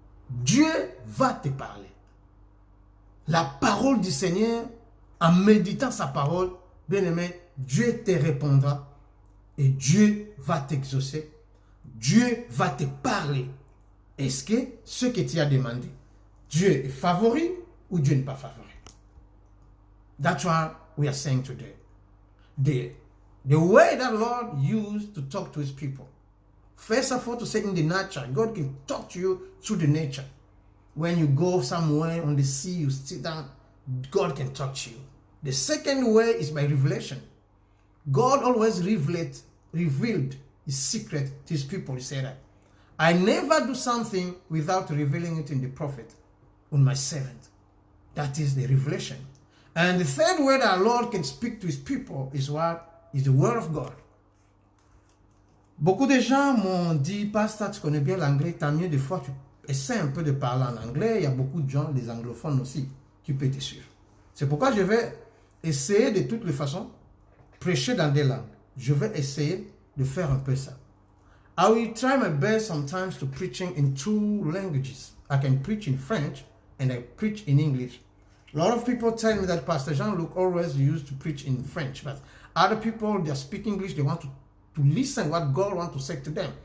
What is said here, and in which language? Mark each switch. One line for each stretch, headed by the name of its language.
French: Dieu va te parler. La parole du Seigneur, en méditant sa parole, bien-aimé, Dieu te répondra et Dieu va t'exaucer. Dieu va te parler. Est-ce que ce que tu as demandé, Dieu est favori ou Dieu n'est pas favori?
English: That's what we are saying today. The way that Lord used to talk to his people. First of all, to say in the nature, God can talk to you through the nature. When you go somewhere on the sea, you sit down, God can talk to you. The second way is by revelation. God always revealed his secret to his people. He said that I never do something without revealing it in the prophet, on my servant. That is the revelation. And the third way that our Lord can speak to his people is what? Is the word of God.
French: Beaucoup de gens m'ont dit, Pasteur, tu connais bien l'anglais, tant mieux, des fois tu essaies un peu de parler en anglais. Il y a beaucoup de gens, des anglophones aussi, qui peuvent te suivre. C'est pourquoi je vais essayer de toutes les façons, prêcher dans des langues. Je vais essayer de faire un peu ça.
English: I will try my best sometimes to preaching in two languages. I can preach in French and I preach in English. A lot of people tell me that Pastor Jean-Luc always used to preach in French, but other people, they speak English, they want to listen what God wants to say to them.